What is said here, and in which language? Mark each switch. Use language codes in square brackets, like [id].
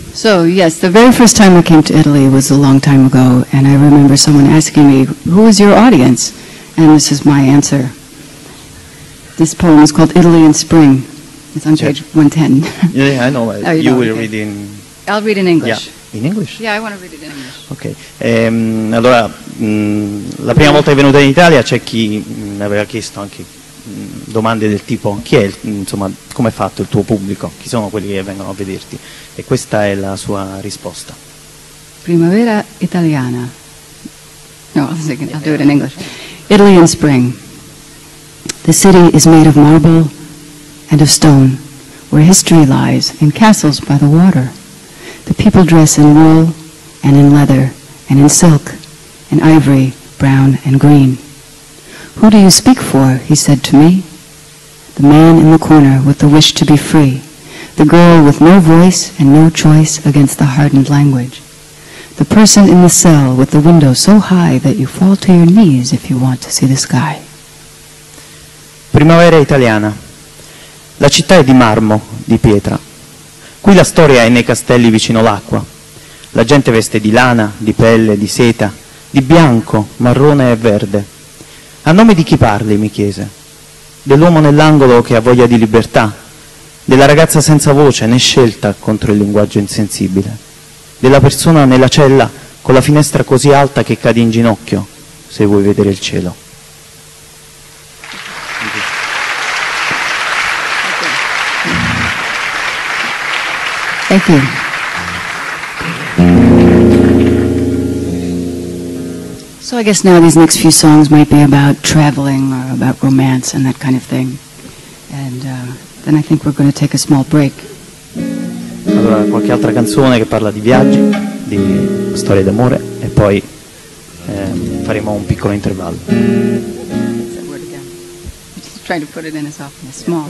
[en] So yes, the very first time I came to Italy was a long time ago, and I remember someone asking me, "Who is your audience?" And this is my answer. This poem is called Italy in Spring. It's on page 110. Yeah, I know. Oh, you You know, will okay. read in... I'll read in English. Yeah. In English? Yeah, I want to read it in English. Ok. [it] Allora, la prima volta che è venuta in Italia c'è chi mi aveva chiesto anche domande del tipo chi è, insomma, come è fatto il tuo pubblico, chi sono quelli che vengono a vederti, e questa è la sua risposta. Primavera italiana. [en] No, I'll do it in English. Italy in spring. The city is made of marble and of stone, where history lies in castles by the water. The people dress in wool and in leather and in silk, in ivory, brown and green. Who do you speak for? He said to me. The man in the corner with the wish to be free, the girl with no voice and no choice against the hardened language, the person in the cell with the window so high that you fall to your knees if you want to see the sky. [it] Primavera italiana. La città è di marmo, di pietra. Qui la storia è nei castelli vicino l'acqua. La gente veste di lana, di pelle, di seta, di bianco, marrone e verde. A nome di chi parli, mi chiese. Dell'uomo nell'angolo che ha voglia di libertà, della ragazza senza voce né scelta contro il linguaggio insensibile, della persona nella cella con la finestra così alta che cadi in ginocchio se vuoi vedere il cielo. [en] Thank you. So I guess now these next few songs might be about traveling or about romance and that kind of thing. And then I think we're going to take a small break. [it] Allora, qualche altra canzone che parla di viaggi, di storie d'amore, e poi faremo un piccolo intervallo. [en] Just trying to put it in as often as small.